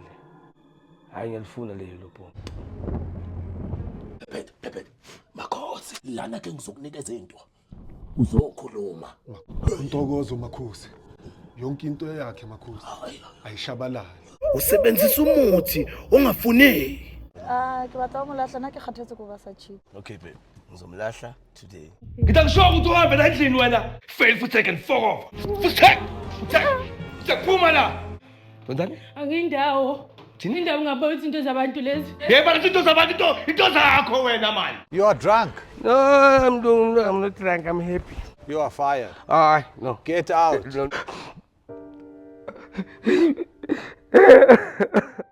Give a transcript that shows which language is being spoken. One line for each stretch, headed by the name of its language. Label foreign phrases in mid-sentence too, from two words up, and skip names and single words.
Zulu: Hayi ngiyalifuna le
English: yellow ball.
Zulu: Phephe makhosi lana ke ngizokunikeza into uzokhuluma Untokozo makhosi. Yonke into yakhe makhosi ayishabalala. usebenzisa umuthi ongafuneki
Tswana: Ke batla mo lahla na ke kgathetse go ba sa chief.
Zulu: Okay babe, ngizomlahla today. Ngidakusho ukuthi uhambe la endlini wena.
English: Fail for second, fuck off.
Zulu: Phuma la. Wenzani? Akindawo. Indawo ngapha izinto zabantu lezi. Yebo izinto zabantu into zakho wena man.
English: You are drunk. No, I'm not drunk, I'm happy. You are fired. No. Get out. No.